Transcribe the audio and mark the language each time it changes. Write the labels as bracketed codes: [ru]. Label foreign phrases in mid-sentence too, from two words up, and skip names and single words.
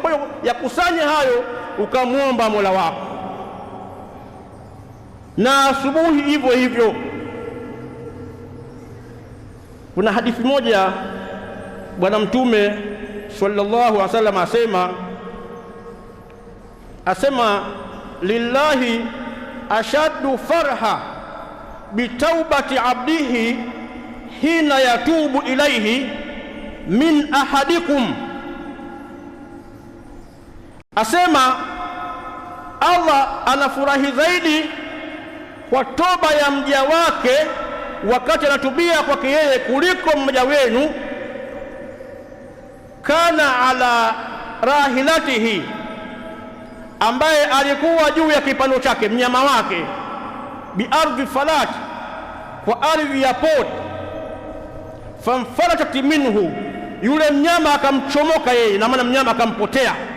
[sw] Kwa hiyo yakusanye hayo ukamwomba Mola wako. Na asubuhi hivyo hivyo. Kuna hadithi moja Bwana Mtume [ar] صلى الله عليه وسلم [sw] asema [ar] لله أشد فرحا بتوبة عبده حين يتوب إليه من أحدكم. [sw] Asema Allah anafurahi zaidi kwa toba ya mja wake wakati anatubia kwake yeye kuliko mmoja wenu [ar] كان على راحلته, [sw] ambaye alikuwa juu ya kipando chake, mnyama wake, [ar] بأرض فلاة, [sw] kwa ardhi ya poti, [ar] فانفلتت منه, [sw] yule mnyama akamchomoka yeye, na maana mnyama akampotea.